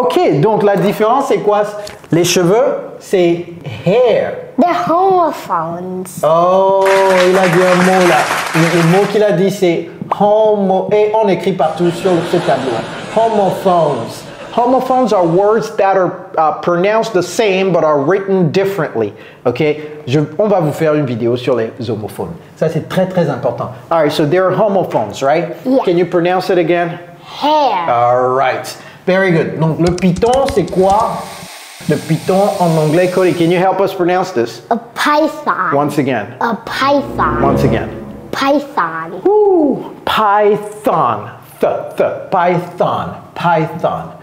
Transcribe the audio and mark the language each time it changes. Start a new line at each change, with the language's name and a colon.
French: Ok, donc la différence, c'est quoi? Les cheveux, c'est hair.
English: They're homophones.
French: Oh, il a dit un mot là. Le mot qu'il a dit, c'est homo... Et on écrit partout sur ce tableau.
English: Homophones. Homophones are words that are pronounced the same but are written differently.
French: Ok, on va vous faire une vidéo sur les homophones. Ça, c'est très, très important.
English: All right, so they're homophones, right? Yeah. Can you pronounce it again? Hair. All right, very good.
French: Donc, le python, c'est quoi? Le python en anglais,
English: Cody, can you help us pronounce this? A python. Once again. A python. Once again. Python. Woo! Python. Python.